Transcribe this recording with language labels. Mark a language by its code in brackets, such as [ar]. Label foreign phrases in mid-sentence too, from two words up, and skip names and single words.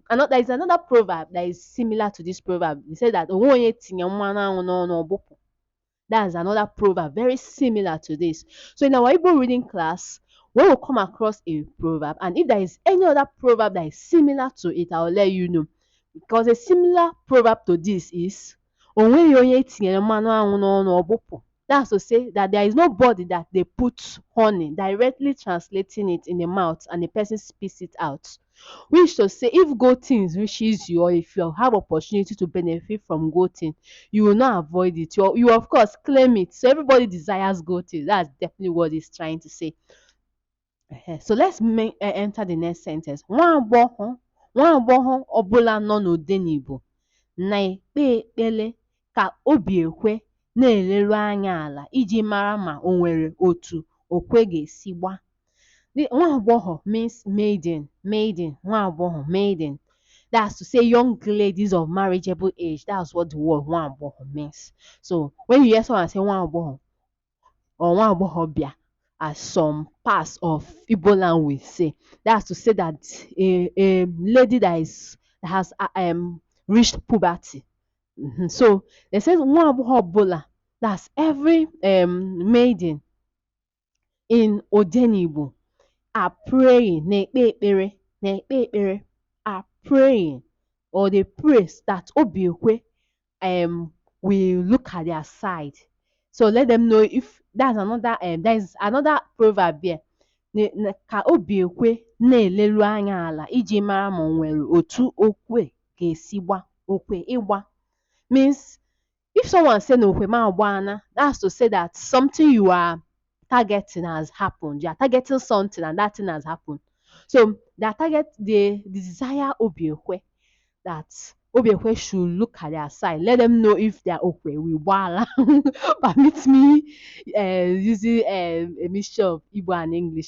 [en] And there is another proverb that is similar to this proverb. It says that [ig] onye tinye mmanụ anwụ n'ọnụ ọgbụpụ. [en] That's another proverb very similar to this. So in our Igbo reading class, we will come across a proverb, and if there is any other proverb that is similar to it, I will let you know. Because a similar proverb to this is [ig] onweghị onye tinyere mmanụ anwụ n'ọnụ ọgbụpụ. [en] That's to say that there is nobody that they put honey, directly translating it in the mouth, and the person spits it out. Which to say, if good things reaches you, or if you have opportunity to benefit from good things, you will not avoid it. You of course claim it. So everybody desires good things. That's definitely what he's trying to say. So let's enter the next sentence. [ig] Nwa agbọghọ ọbụla nọ n'Odenigbo na-ekpe ekpere ka obi ekwe na-eleru anya ala iji mara ma o nwere otu okwe ga-esi gba. Nwa agbọghọ [en] means maiden. Nwa agbọghọ, maiden. That's to say young ladies of marriageable age. That's what the word [ig] nwa agbọghọ [en] means. So when you hear someone say [ig] nwa agbọghọ [en] or nwa agbọghọbịa, as some parts of Igbo land will say, that's to say that a lady that has reached puberty. So they say [ig] nwa agbọghọ ọbụla, [en] that's every maiden in Odenigbo are praying, [ig] na-ekpe ekpere, [en] are praying, or they pray that obiekwe will look at their side. So let them know if that's another there's another proverb here. [ig] Ka obiekwe na-eleru anya ala iji mara ma o nwere otu okwe ga-esi gba. Okwe ịgba [en] means if someone say no [ig] okwe ma agbana, [en] that's to say that something you are targeting has happened. You are targeting something and that thing has happened. So their target, they desire Obiekwe, that Obiekwe should look at their side. Let them know if they are okay. [ig] We wala. [en] Permit me using a mixture of Igbo and English.